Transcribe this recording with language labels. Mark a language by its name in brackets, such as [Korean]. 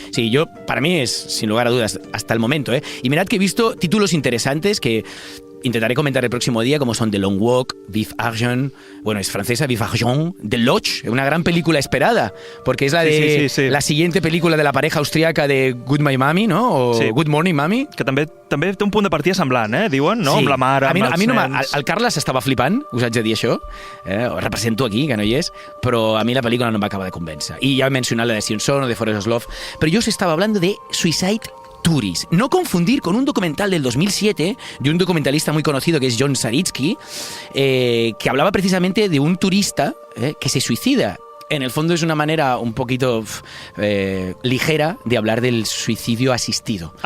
[Spanish] Sí, para mí es, sin lugar a dudas, hasta el momento. Y mirad que he visto títulos interesantes que intentaré comentar el próximo día, como son The Long Walk, Vif Argent, bueno, es francesa, Vif Argent, The Lodge, una gran película esperada, porque es la de sí. la siguiente película de la pareja austríaca de Good My Mommy, ¿no? O Sí. Good Morning Mommy. [Catalan] Que també té un punt de partida semblant, diuen, no? Sí. Amb la mare, a mi, amb els a mi no nens. el Carles estava flipant, us haig de dir això, ho represento aquí, que no hi és, però a mi la pel·lícula no em va acabar de convèncer. I ja he mencionat la de [Spanish] Sion Son o de Forest of Love, pero yo os estaba hablando de Suicide Tourist. No confundir con un documental del 2007 de un documentalista muy conocido que es John Saritsky, que hablaba precisamente de un turista que se suicida. En el fondo es una manera un poquito ligera de hablar del suicidio asistido.